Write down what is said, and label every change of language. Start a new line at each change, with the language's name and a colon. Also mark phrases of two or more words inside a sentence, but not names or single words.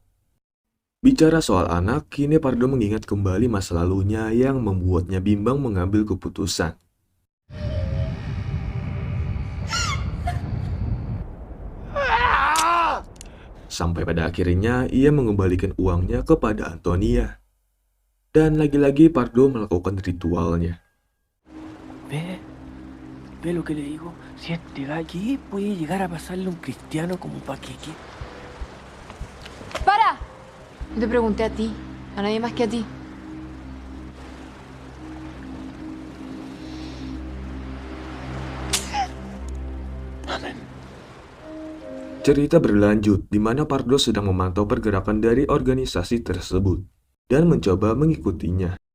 Indonesian: Bicara soal anak, kini Pardo mengingat kembali masa lalunya yang membuatnya bimbang mengambil keputusan. Sampai pada akhirnya ia mengembalikan uangnya kepada Antonia. Dan lagi-lagi Pardo melakukan ritualnya.
Spanish: Ve lo que le digo. Si este va aquí, puede llegar a pasarle un cristiano como un paquete. ¡Para! No te pregunté a ti, a nadie más que a ti.
Indonesian: Cerita berlanjut di mana Pardo sedang memantau pergerakan dari organisasi tersebut dan mencoba mengikutinya.